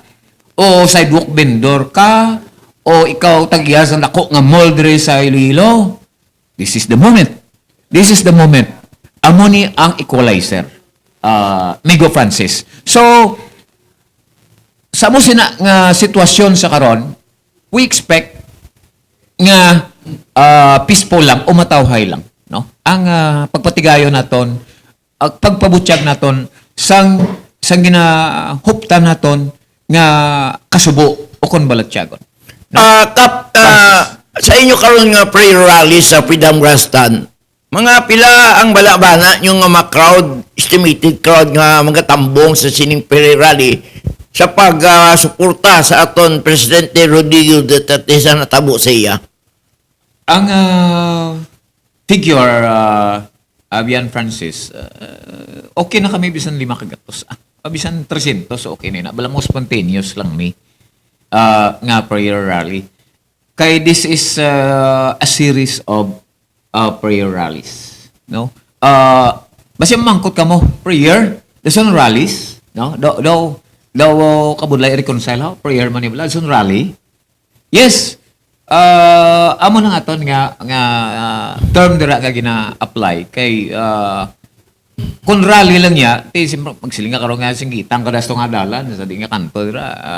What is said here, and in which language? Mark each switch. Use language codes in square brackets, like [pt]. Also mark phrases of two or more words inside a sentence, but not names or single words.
[hil] O sidewalk vendor ka, o ikaw tagiya sa dako nga mall diri sa Iloilo. [en] This is the moment. This is the moment. [hil] Amo ni ang equalizer. Migo Francis. So, sa mo sina nga sitwasyon sa karon, [en] we expect [hil] nga peaceful lang o matawhay lang, no? Ang pagpatigayon naton, ang pagpabutyag naton sang ginahuptan naton nga kasubo o kon balatyagon. Kap, sa inyo karon nga [en] prayer rally [hil] sa Freedom Grandstand, mga pila ang balabana yung mga crowd, [en] estimated crowd [hil] nga mga tambong sa sining [en] prayer rally [hil] sa pag-suporta sa aton Presidente Rodrigo Duterte sa natabo sa iya? Ang figure, Avian Francis, okay na kami bisan 5 kagatos. Bisan 300, okay na. Bala mo spontaneous lang ni nga [en] prayer rally. Kay this is a series of prayer rallies, no? [hil] Basta mangkot ka mo prayer, dason rallies, no? Daw kabudlay [en] reconcile how prayer [hil] man ibala dason rally. [en] Yes. [hil] Amo na aton nga term dira nga gina-apply kay kung rally lang niya, siyempre magsiling ka karon nga singgitang kada nga dalan sa di nga kanto dira.